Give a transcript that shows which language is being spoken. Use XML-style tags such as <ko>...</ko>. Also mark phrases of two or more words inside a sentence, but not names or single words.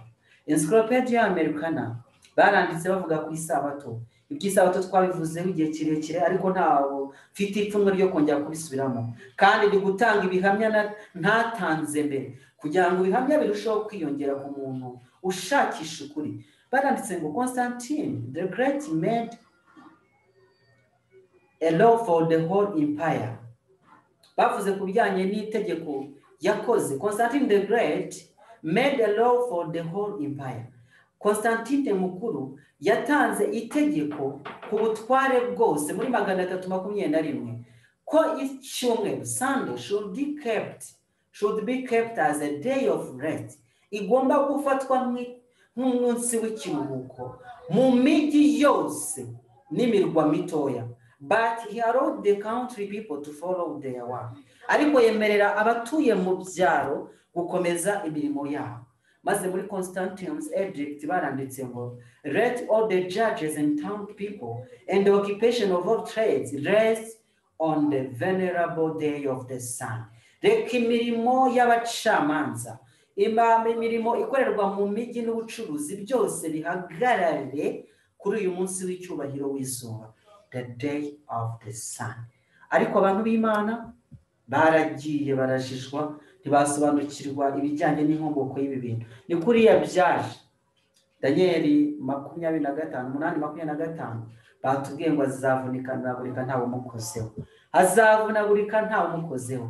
<rw>Encyclopedia Americana baranditse bavuga ku isabato. Iby'isabato twabivuzeho igihe kirekire, ariko ntawo mfite ipfunwe ryo kongera kubisubiramo, kandi ndi gutanga ibihamya ntatanze mbere kugira ngo ibihamya birusheho kwiyongera ku muntu ushakisha ukuri. Baranditse ngo</rw> <en>Constantine the Great made a law for the whole empire.</en> <rw>Bavuze ku bijyanye n'itegeko yakoze.</rw> <en>Constantine the Great made a law for the whole empire.</en> <rw>Constantine mukuru yatanze itegeko ku butware bwose muri 321 ko icyumweru</rw> <en>Sunday should be kept as a day of rest.</en> <rw>Igomba gufatwa nk'umunsi w'ikiruhuko mu migi yose n'imirwa mitoya.</rw> <en>But he allowed the country people to follow their work.</en> <rw>Ariko yemerera abatuye mu byaro gukomeza imirimo yabo. Maze muri Constantine's edict baranditse ngo let all the judges and town people and the occupation of all trades rest on the venerable day of the sun. Reka imirimo y'abacamanza, imirimo ikorerwa mu migi n'ubucuruzi byose bihagarare kuri uyu munsi w'icyubahiro w'izuba,</rw> <en>the day of the sun.</en> <rw>Ariko abantu b'Imana baragiye barajijwa, ntibasobanukirwa ibijyanye n'inkomoko y'ibi bintu. Ni kuriya byaje. Danieli 25:8-25 batubwiye ngo azavunagurika ntawe umukozeho, azavunagurika ntawe umukozeho.</rw>